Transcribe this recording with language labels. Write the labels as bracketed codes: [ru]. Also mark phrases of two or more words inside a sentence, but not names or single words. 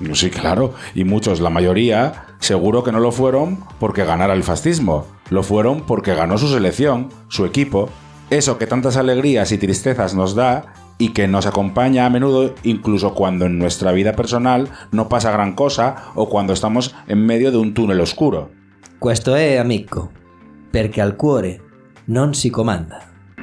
[es] Sí, claro, y muchos, la mayoría, seguro que no lo fueron porque ganara el fascismo, lo fueron porque ganó su selección, su equipo, eso que tantas alegrías y tristezas nos da y que nos acompaña a menudo incluso cuando en nuestra vida personal no pasa gran cosa o cuando estamos en medio de un túnel oscuro. [it] Questo è, amico, perché al cuore non si comanda.